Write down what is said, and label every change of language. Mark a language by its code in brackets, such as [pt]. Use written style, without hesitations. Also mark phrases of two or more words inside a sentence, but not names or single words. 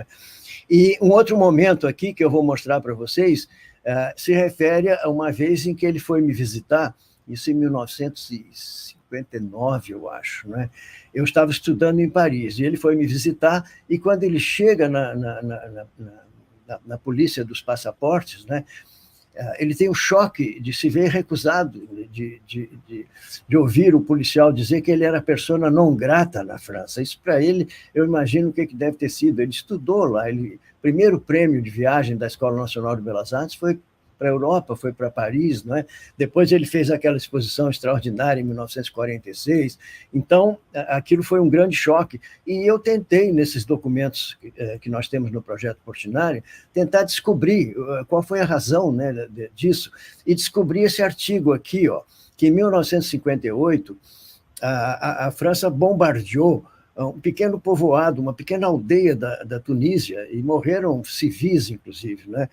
[pt] E um outro momento aqui que eu vou mostrar para vocês se refere a uma vez em que ele foi me visitar, isso em 1959, eu acho, né? Eu estava estudando em Paris, e ele foi me visitar, e quando ele chega na polícia dos passaportes, né, ele tem um choque de se ver recusado, de ouvir o policial dizer que ele era [la] persona non grata [pt] na França. Isso, para ele, eu imagino o que deve ter sido. Ele estudou lá, o primeiro prêmio de viagem da Escola Nacional de Belas Artes foi a Europa, foi para Paris, não é? Depois ele fez aquela exposição extraordinária em 1946. Então, aquilo foi um grande choque. E eu tentei, nesses documentos que nós temos no Projeto Portinari, tentar descobrir qual foi a razão, né, disso, e descobri esse artigo aqui, ó, que em 1958 a França bombardeou um pequeno povoado, uma pequena aldeia da Tunísia, e morreram civis, inclusive, né?